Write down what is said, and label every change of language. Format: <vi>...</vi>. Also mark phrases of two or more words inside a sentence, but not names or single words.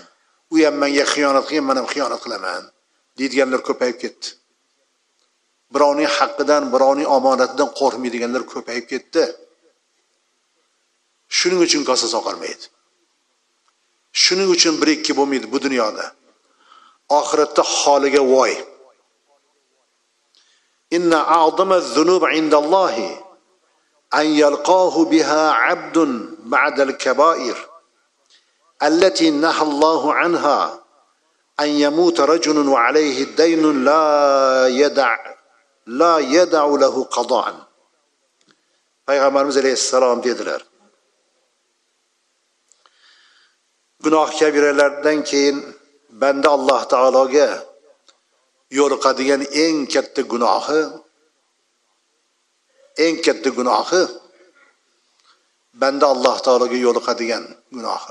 <uz>U ham menga xiyonat qilgan, men ham xiyonat qilaman deydiganlar ko'payib ketdi. Birovning haqqidan, birovning omonatidan qo'rqmaydiganlar ko'payib ketdi. Shuning uchun kosa soqolmaydi. Shuning uchun bir-ikki bo'lmaydi bu dunyoda. Oxiratda holiga voy.</uz> <ar>إن أعظم الذنوب عند الله أن يلقاه بها عبد بعد الكبائر التي نهى الله عنها أن يموت رجل وعليه دين لا يدع له قضاء.</ar> <uz>Payg'ambarimiz alayhissalom dedilar. Gunoh kabiralardan keyin banda Alloh taologa yo'liqadigan eng katta gunohi banda Alloh taologa yo'liqadigan gunohi.</uz>